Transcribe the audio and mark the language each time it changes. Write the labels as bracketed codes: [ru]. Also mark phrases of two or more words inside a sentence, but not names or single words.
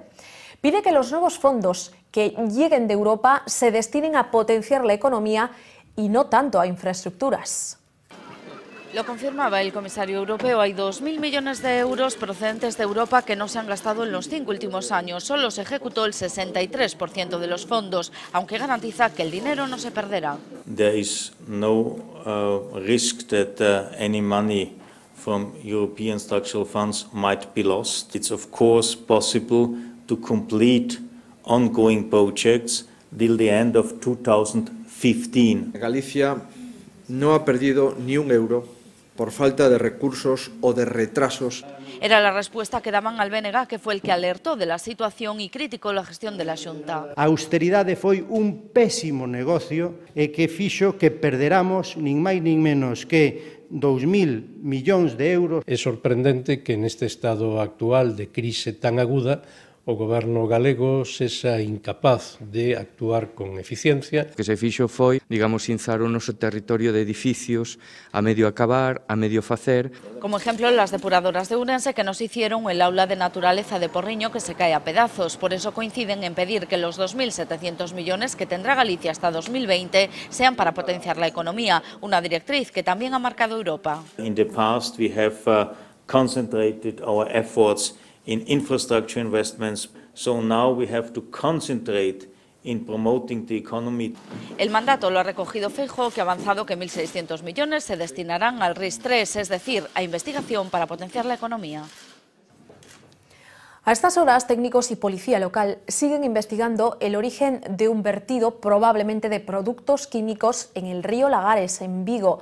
[es] Pide que los nuevos fondos que lleguen de Europa se destinen a potenciar la economía y no tanto a infraestructuras. Lo confirmaba el comisario europeo. Hay 2.000 millones de euros procedentes de Europa que no se han gastado en los 5 últimos años. Solo se ejecutó el 63% de los fondos, aunque garantiza que el dinero no se perderá. [en] There is no risk that any money from European structural funds might be lost. It's of course possible to complete ongoing projects till the end of 2015. [es] Galicia no ha perdido ni un euro por falta de recursos o de retrasos. Era la respuesta que daban al BNG, que fue el que alertó de la situación y criticó la gestión de la Xunta. [gl] A austeridade foi un pésimo negocio e que fixo que perderamos nin máis nin menos que 2.000 millóns de euros. É sorprendente que neste estado actual de crise tan aguda o goberno galego sexa incapaz de actuar con eficiencia. O que se fixo foi, digamos, inzar o noso territorio de edificios a medio acabar, a medio facer. [es] Como ejemplo, las depuradoras de Ourense que nos hicieron el aula de naturaleza de Porriño que se cae a pedazos. Por eso coinciden en pedir que los 2.700 millones que tendrá Galicia hasta 2020 sean para potenciar la economía, una directriz que también ha marcado Europa. [en] In the past we have concentrated our efforts in infrastructure investments, so now we have to concentrate in promoting the economy. [es] El mandato lo ha recogido Feijóo, que ha avanzado que 1.600 millones se destinarán al RIS3, es decir, a investigación para potenciar la economía. A estas horas, técnicos y policía local siguen investigando el origen de un vertido probablemente de productos químicos en el río Lagares, en Vigo.